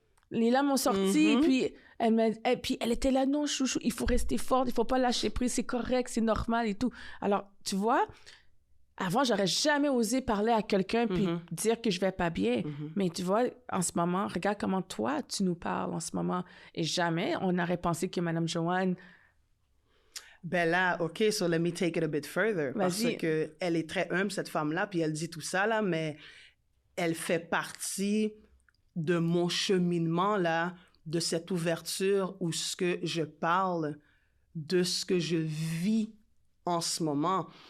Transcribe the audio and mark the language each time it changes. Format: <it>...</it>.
<fr>Les larmes ont sorti, et puis elle était là « Non, chouchou, il faut rester forte, il faut pas lâcher prise, c'est correct, c'est normal et tout. » Alors, tu vois, avant, j'aurais jamais osé parler à quelqu'un puis dire que je vais pas bien. Mais tu vois, en ce moment, regarde comment toi, tu nous parles en ce moment. Et jamais on n'aurait pensé que Mme Joanne... Ben là,</fr> <en>OK, so let me take it a bit further.</en> <fr>Parce Vas-y. que elle est très humble, cette femme-là, puis elle dit tout ça, là, mais elle fait partie de mon cheminement, là, de cette ouverture où ce que je parle de ce que je vis en ce moment.</fr>